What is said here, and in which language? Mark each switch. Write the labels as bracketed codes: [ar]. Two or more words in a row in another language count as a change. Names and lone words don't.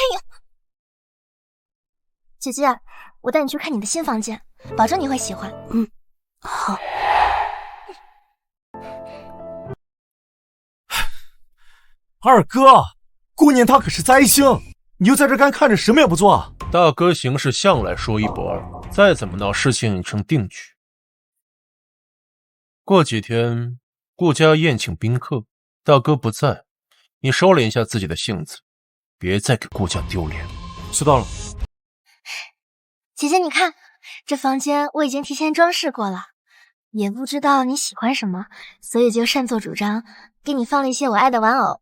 [zh] 哎呀，姐姐，我帶你去看你的新房间，保證你會喜歡。好。二哥，姑娘她可是灾星，你就在这干看着什麼也不做啊？大哥行事向來說一不二，再怎麼鬧事情已成定局。過幾天顧家宴請賓客，大哥不在，你收斂一下自己的性子，別再給顧家丟臉。知道了。姐姐，你看，這房間我已經提前裝飾過了，也不知道你喜歡什麼，所以就擅作主張，給你放了一些我愛的玩偶。